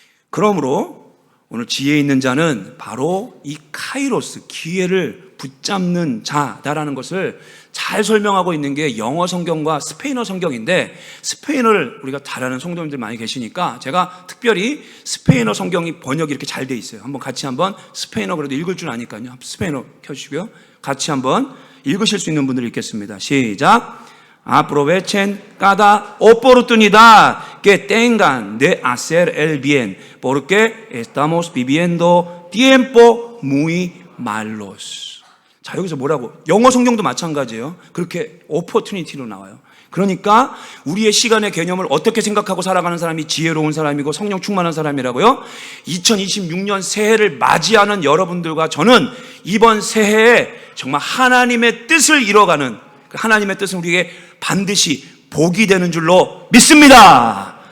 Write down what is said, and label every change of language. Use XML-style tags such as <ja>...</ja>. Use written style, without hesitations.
<ko>그러므로 오늘 지혜 있는 자는 바로 이 카이로스, 기회를 붙잡는 자다라는 것을 잘 설명하고 있는 게 영어 성경과 스페인어 성경인데, 스페인어를 우리가 잘하는 성도님들 많이 계시니까 제가 특별히 스페인어 성경이 번역이 이렇게 잘 돼 있어요. 같이 스페인어 그래도 읽을 줄 아니까요. 스페인어 켜주시고요. 같이 읽으실 수 있는 분들 읽겠습니다. 시작.</ko> <es>Aprovechen cada oportunidad que tengan de hacer el bien, porque estamos viviendo tiempo muy malos.</es> <ko>자, 여기서 뭐라고? 영어 성경도 마찬가지예요. 그렇게 opportunity로 나와요. 그러니까 우리의 시간의 개념을 어떻게 생각하고 살아가는 사람이 지혜로운 사람이고 성령 충만한 사람이라고요? 2026년 새해를 맞이하는 여러분들과 저는 이번 새해에 정말 하나님의 뜻을 이뤄가는, 하나님의 뜻은 우리에게 반드시 복이 되는 줄로 믿습니다.</ko>